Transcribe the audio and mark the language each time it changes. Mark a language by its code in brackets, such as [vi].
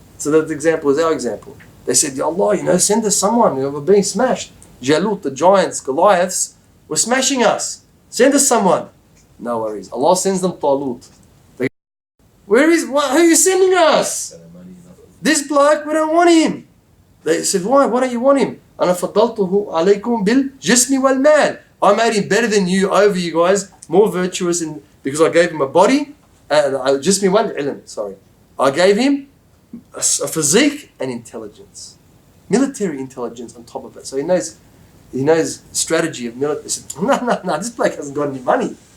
[en] So that example is our example. They said, Ya Allah, send us someone. We're being smashed. Jalut, the giants, Goliaths, were smashing us. Send us someone. No worries. Allah sends them Talut. Who are you sending us? This bloke, we don't want him. They said, why? Why don't you want him? [ar] أنا فضلته عليكم بالجسم والمال. [en] I made him better than you, over you guys, more virtuous, because I gave him a body, [ar] جسم والعلم, [en] sorry. I gave him a physique and intelligence. Military intelligence on top of it. So he knows strategy of military. They said, no, this bloke hasn't got any money.